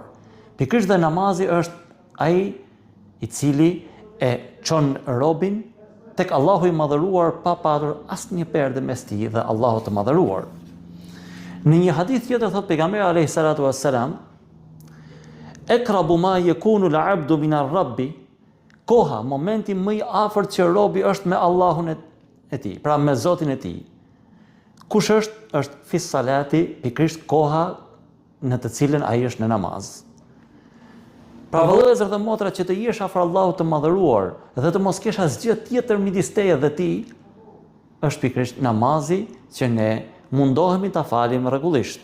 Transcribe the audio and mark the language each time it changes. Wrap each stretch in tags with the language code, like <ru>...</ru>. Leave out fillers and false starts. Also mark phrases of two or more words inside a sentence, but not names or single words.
<sq>Pikërisht dhe namazi është ai i cili e çon robin tek Allahu i madhëruar pa patur asnjë perde mes tij dhe Allahut të madhëruar. Në një hadith tjetër thot pejgamberi</sq> <ar>عليه الصلاة والسلام: أقرب ما يكون العبد من الرب.</ar> <sq>Koha, momenti më i afërt që robi është me Allahun e tij, pra me Zotin e tij. Kush është</sq> <ar>في صلاته,</ar> <sq>pikërisht koha në të cilën ai është në namaz. Pra vëllezër dhe motra, që të jesh afër Allahut të madhëruar dhe të mos kesh asgjë tjetër midis teje dhe tij, është pikërisht namazi që ne mundohemi ta falim rregullisht.</sq>